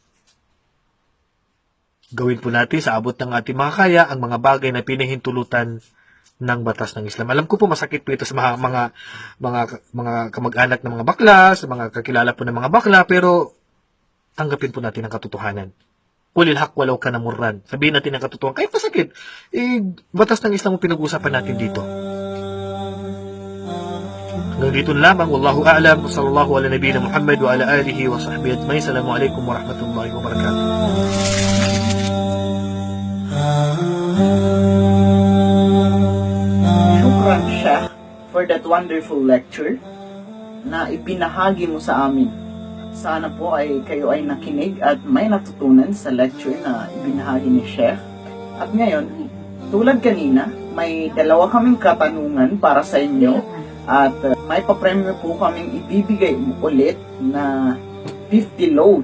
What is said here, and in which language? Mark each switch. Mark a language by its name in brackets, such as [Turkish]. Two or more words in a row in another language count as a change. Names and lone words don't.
[Filipino] Gawin po natin sa abot ng ating mga kaya ang mga bagay na pinahintulutan ng batas ng Islam. Alam ko po masakit po ito sa mga kamag-anak ng mga bakla, sa mga kakilala po ng mga bakla, pero tanggapin po natin ang katotohanan. [Arabic] قل الحق ولو كان مرا. [Filipino] Sabihin natin ang katotohanan. Kahit masakit, batas ng Islam ang pinag-uusapan natin dito. Hanggang dito lamang. [Arabic] والله أعلم. صلى الله على نبينا محمد وعلى آله وصحبه أجمعين. السلام عليكم ورحمة الله وبركاته. [Filipino] Shukran Sheikh [English] for that wonderful lecture [Filipino] na ibinahagi mo sa amin. Sana po ay kayo ay nakinig at may natutunan sa lecture na ibinahagi ni Sheikh. At ngayon, tulad kanina, may dalawa kaming katanungan para sa inyo at may papremyo po kaming ibibigay ulit na 50 load.